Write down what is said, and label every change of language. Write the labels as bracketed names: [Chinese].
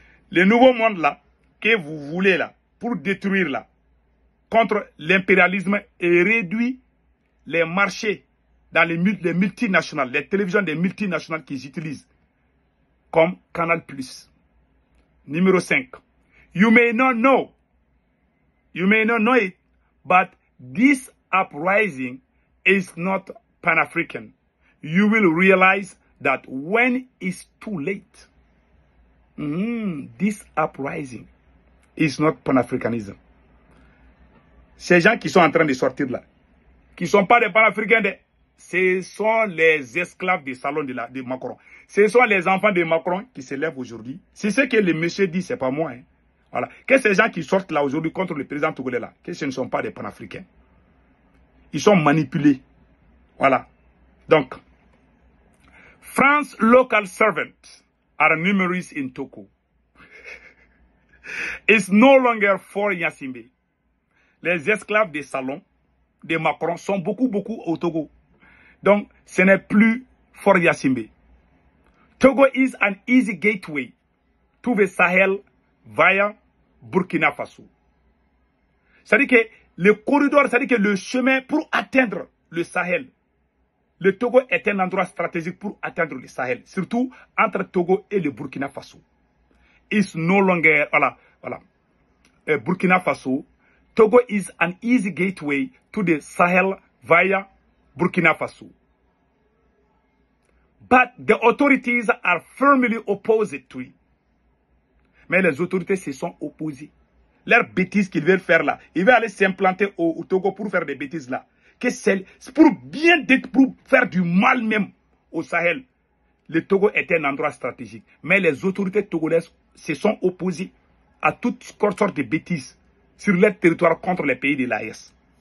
[French] Le nouveau monde là, que vous voulez là, pour détruire là, contre l'impérialisme et réduit les marchés dans les multinationales, les télévisions des multinationales qu'ils utilisent, comme Canal+. Numéro 5. [English] You may not know it, but this uprising is not Pan-African. You will realize that when it's too late, this uprising is not Pan-Africanism. [French] Ces gens qui sont en train de sortir là, qui ne sont pas des Pan-Africains, ce sont les esclaves du salon de Macron. Ce sont les enfants de Macron qui se lèvent aujourd'hui. C'est ce que le monsieur dit, c'est pas moi. Hein. Voilà. Que ces gens qui sortent là aujourd'hui contre le président togolais là, que ce ne sont pas des Pan-Africains. Ils sont manipulés. Voilà. Donc, [English] France local servants are numerous in Togo. It's no longer for Yassimbe. [French] Les esclaves des salons de Macron sont beaucoup au Togo. Donc, ce n'est plus for Yassimbe. [English] Togo is an easy gateway to the Sahel via Burkina Faso. [French] C'est-à-dire que le corridor, c'est-à-dire que le chemin pour atteindre le Sahel, le Togo est un endroit stratégique pour atteindre le Sahel, surtout entre Togo et le Burkina Faso. [English] It's no longer, Burkina Faso. Togo is an easy gateway to the Sahel via Burkina Faso. But the authorities are firmly opposed to it. [French] Mais les autorités se sont opposées. Leurs bêtises qu'ils veulent faire là, ils veulent aller s'implanter au Togo pour faire des bêtises là. Que c'est pour faire du mal même au Sahel. Le Togo est un endroit stratégique. Mais les autorités togolaises se sont opposées à toutes sortes de bêtises sur leur territoire contre les pays de l'AES.